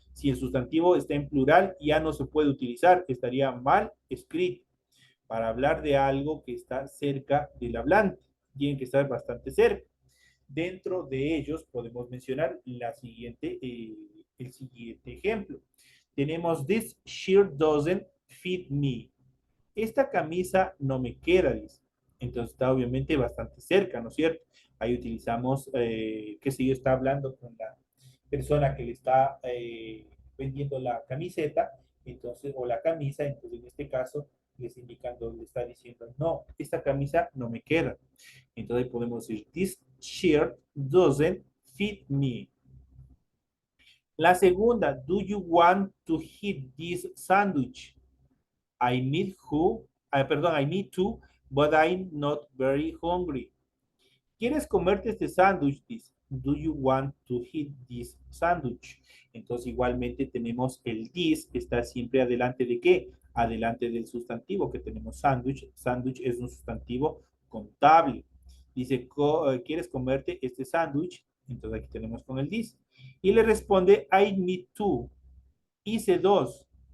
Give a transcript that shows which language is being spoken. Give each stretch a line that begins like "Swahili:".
Spanish: Si el sustantivo está en plural, ya no se puede utilizar, estaría mal escrito. Para hablar de algo que está cerca del hablante, tiene que estar bastante cerca. Dentro de ellos podemos mencionar el siguiente ejemplo.
English: Tenemos this shirt doesn't fit me.
Spanish: Esta camisa no me queda, dice. Entonces está obviamente bastante cerca, ¿no es cierto? Ahí utilizamos que si yo está hablando con la persona que le está vendiendo la camiseta, entonces, o la camisa, entonces en este caso les indicando, le está diciendo, no, esta camisa no me queda. Entonces podemos decir,
English: this shirt doesn't fit me.
Spanish: La segunda,
English: do you want to eat this sandwich? I need I need to, but I'm not very hungry.
Spanish: ¿Quieres comerte este sándwich?
English: Do you want to eat this sandwich?
Spanish: Entonces igualmente tenemos el this, está siempre adelante de qué? Adelante del sustantivo que tenemos sándwich. Sándwich es un sustantivo contable. Dice, ¿quieres comerte este sándwich? Entonces aquí tenemos con el this. Y le responde,
English: I need to.
Spanish: Hice dos.